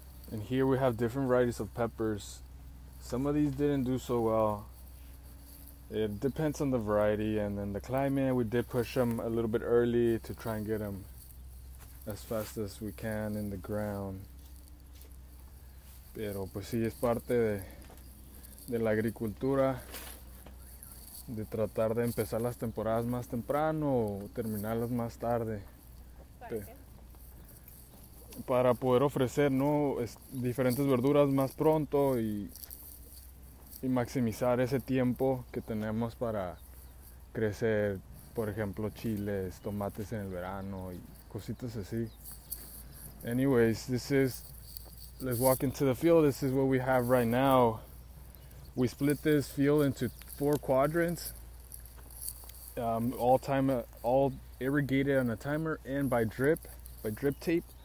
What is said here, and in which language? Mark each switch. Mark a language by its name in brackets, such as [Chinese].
[English] And here we have different varieties of peppers. Some of these didn't do so well. It depends on the variety and then the climate. We did push them a little bit early to try and get them as fast as we can in the ground. [Spanish] Pero pues sí, es parte de la agricultura, de tratar de empezar las temporadas más temprano o terminarlas más tarde. Para poder ofrecer, ¿no?, diferentes verduras más pronto y maximizar ese tiempo que tenemos para crecer, por ejemplo, chiles, tomates en el verano y cositas así. [English] Anyways, let's walk into the field. This is what we have right now. We split this field into 4 quadrants, all irrigated on a timer and by drip tape.